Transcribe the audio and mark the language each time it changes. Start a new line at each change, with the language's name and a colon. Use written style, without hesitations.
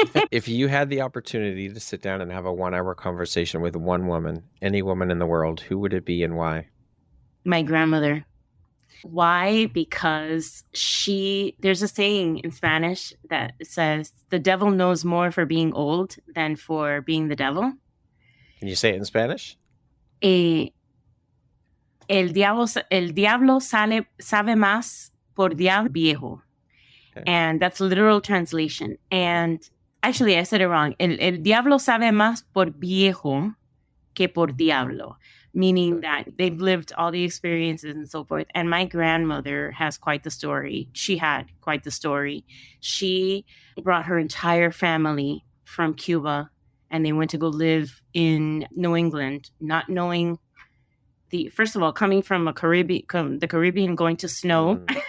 English: If you had the opportunity to sit down and have a 1-hour conversation with one woman, any woman in the world, who would it be and why? My grandmother. Why? Because there's a saying in Spanish that says, the devil knows more for being old than for being the devil. Can you say it in Spanish?
Spanish: El diablo sabe más por diablo viejo.
English: Okay. And that's a literal translation. And actually, I said it wrong.
Spanish: El diablo sabe más por viejo que por diablo.
English: Meaning that they've lived all the experiences and so forth. And my grandmother has quite the story. She had quite the story. She brought her entire family from Cuba, and they went to go live in New England, not knowing first of all, coming from the Caribbean, going to snow.